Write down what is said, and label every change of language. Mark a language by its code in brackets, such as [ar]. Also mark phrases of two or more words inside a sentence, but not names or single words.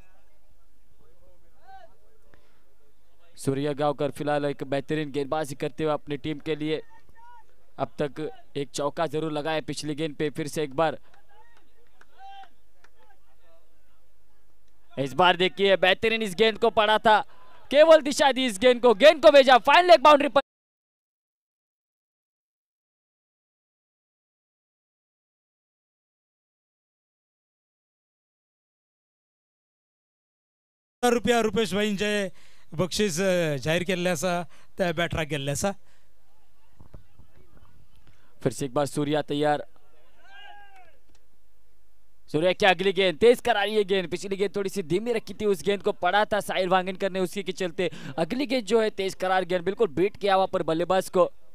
[hi] सूर्या गांवकर फिलहाल एक बेहतरीन गेंदबाजी करते हुए अपनी टीम के लिए अब तक एक चौका जरूर लगाया पिछली गेंद पे। फिर से एक बार, इस बार देखिए बेहतरीन इस गेंद को पड़ा था, केवल दिशा दी इस गेंद को भेजा फाइनल एक बाउंड्री पर। [kok] रुपया रुपेश भाईंचे बक्षीस जाहीर केल्ले आसा त्या बॅटराक गेल्ले आसा। [hi] फिर से एक बार सूर्या तैयार, सूर्या की अगली गेंद तेज करारी है गेंद, पिछली गेंद थोड़ी सी धीमी रखी थी, उस गेंद को पड़ा था साहिल वांगनकर ने, उसी के चलते अगली गेंद जो है तेज करार गेंद बिल्कुल बीट किया वहां पर बल्लेबाज को।